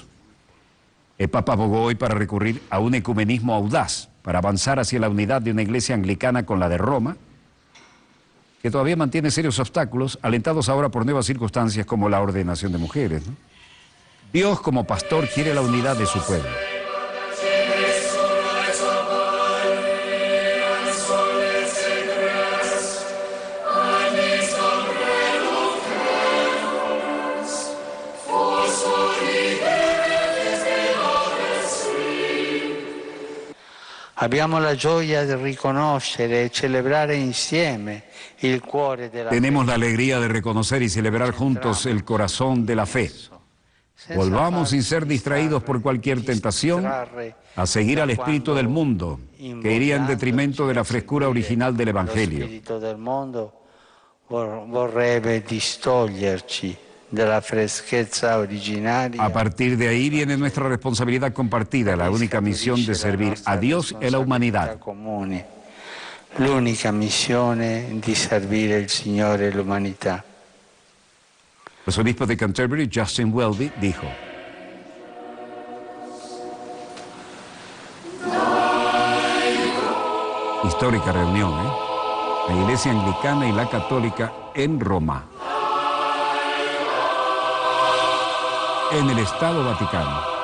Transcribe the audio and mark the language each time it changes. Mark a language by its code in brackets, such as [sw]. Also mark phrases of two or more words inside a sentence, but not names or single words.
[es] El Papa abogó hoy para recurrir a un ecumenismo audaz, para avanzar hacia la unidad de una iglesia anglicana con la de Roma, que todavía mantiene serios obstáculos, alentados ahora por nuevas circunstancias como la ordenación de mujeres, ¿no? Dios, como pastor, quiere la unidad de su pueblo. [it] Abbiamo la gioia di riconoscere e celebrare insieme il cuore della fe. [es] Tenemos la alegría de reconocer y celebrar juntos el corazón de la fe. Volvamos sin ser distraídos por cualquier tentación a seguir al espíritu del mundo, que iría en detrimento de la frescura original del Evangelio. [it] Lo spirito del mondo vorrebbe distoglierci della freschezza originaria. [es] A partir de ahí viene nuestra responsabilidad compartida, la única misión de servir a Dios y a la humanidad. [it] Comune, l'unica missione di servire il Signore e l'umanità. [es] El arzobispo de Canterbury, Justin Welby, dijo: histórica reunión, la Iglesia Anglicana y la Católica en Roma, en el Estado Vaticano.